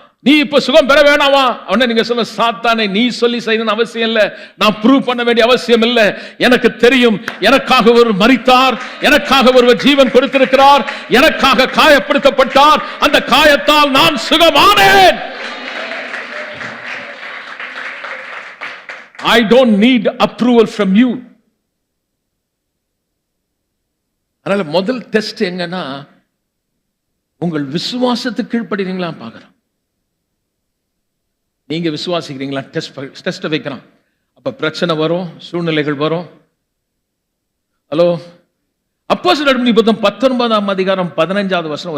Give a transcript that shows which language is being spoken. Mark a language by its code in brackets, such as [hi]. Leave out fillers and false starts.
[ta] நீ இப்ப சுகம் பெற வேணாமா? அவனை நீங்க சொல்ல, சாத்தானே, நீ சொல்லி செய்யணும்னு அவசியம் இல்லை, நான் ப்ரூவ் பண்ண வேண்டிய அவசியம் இல்லை. எனக்கு தெரியும், எனக்காக ஒருவர் மரித்தார், எனக்காக ஒருவர் ஜீவன் கொடுத்திருக்கிறார், எனக்காக காயப்படுத்தப்பட்டார், அந்த காயத்தால் நான் சுகமானேன். [en] I don't need approval from you. [ta] அதனால முதல் டெஸ்ட் எங்கன்னா, உங்கள் விசுவாசத்துக்கு கீழ்ப்படுறீங்களா பார்க்கிறோம். நீங்க விசுவாசிக்கிறீங்களா டெஸ்ட் வைக்கிறோம். அப்ப பிரச்சனை வரும், சூழ்நிலைகள் வரும். ஹலோ, அப்போஸ்தலர் புத்தகம் 19ஆம் அதிகாரம் 15வது வசனம்.